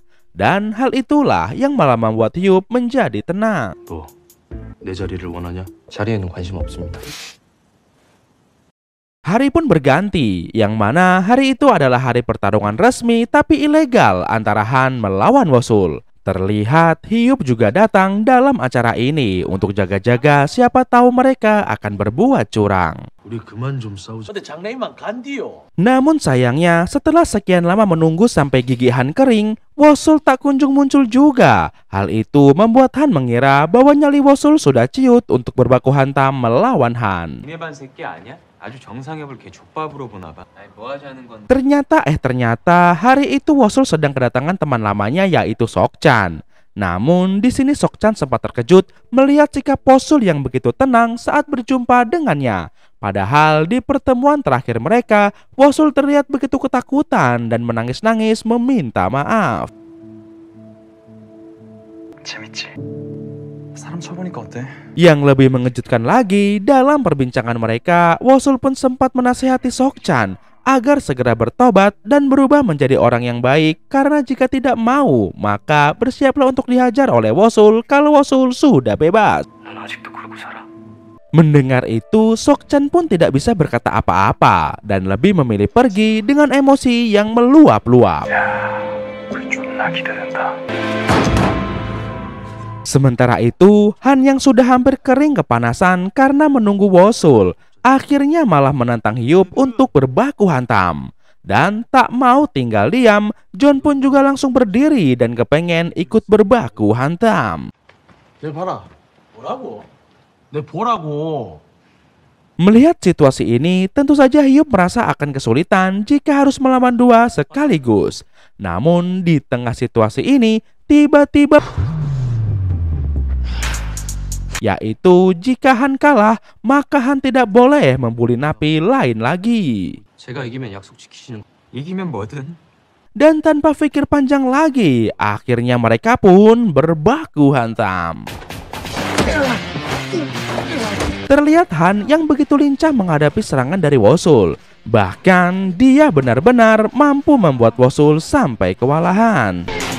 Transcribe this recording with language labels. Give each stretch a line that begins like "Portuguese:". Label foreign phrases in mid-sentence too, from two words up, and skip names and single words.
Indonesian: Dan hal itulah yang malah membuat Hyup menjadi tenang.
Korean: 너 내 자리를 원하냐? 자리에는 관심 없습니다.
Indonesian: Hari pun berganti, yang mana hari itu adalah hari pertarungan resmi tapi ilegal antara Han melawan Wosul. Terlihat Hyup juga datang dalam acara ini untuk jaga-jaga siapa tahu mereka akan berbuat curang.
Korean: 우리 그만 좀 싸우자. 근데 장래희망 간디요.
Indonesian: Namun sayangnya setelah sekian lama menunggu sampai gigi Han kering, Wosul tak kunjung muncul juga. Hal itu membuat Han mengira bahwa nyali Wosul sudah ciut untuk berbaku hantam melawan Han.
Korean: 니네 반 새끼 아니야? 아주 정상협을 개 족밥으로 보나 봐. 아니 뭐 하자는 건.
Indonesian: Ternyata hari itu Wosul sedang kedatangan teman lamanya yaitu Sok-chan. Namun di sini Sok-chan sempat terkejut melihat sikap Wosul yang begitu tenang saat berjumpa dengannya. Padahal di pertemuan terakhir mereka, Wosul terlihat begitu ketakutan dan menangis-nangis meminta maaf.
Korean: 재밌지? 사람 쳐보니까 어때?
Indonesian: Yang lebih mengejutkan lagi, dalam perbincangan mereka, Wosul pun sempat menasihati Sok-chan agar segera bertobat dan berubah menjadi orang yang baik, karena jika tidak mau, maka bersiaplah untuk dihajar oleh Wosul kalau Wosul sudah bebas.
Korean: 넌 아직도 그러고 살아?
Indonesian: Mendengar itu, Sokchan pun tidak bisa berkata apa-apa dan lebih memilih pergi dengan emosi yang meluap-luap. Sementara itu, Han yang sudah hampir kering kepanasan karena menunggu Wosul, akhirnya malah menantang Hyup untuk berbaku hantam. Dan tak mau tinggal diam, John pun juga langsung berdiri dan kepengen ikut berbaku hantam.
Korean: 내 봐라. 뭐라고? 내 보라고.
Indonesian: Melihat situasi ini, tentu saja Hyup merasa akan kesulitan jika harus melawan dua sekaligus. Namun di tengah situasi ini, tiba-tiba yaitu jika Han kalah, maka Han tidak boleh membuli napi lain lagi.
Korean: 제가 이기면 약속 지키시는. 이기면 뭐든.
Indonesian: Dan tanpa pikir panjang lagi, akhirnya mereka pun berbaku hantam. Terlihat Han yang begitu lincah menghadapi serangan dari Wosul. Bahkan dia benar-benar mampu membuat Wosul sampai kewalahan.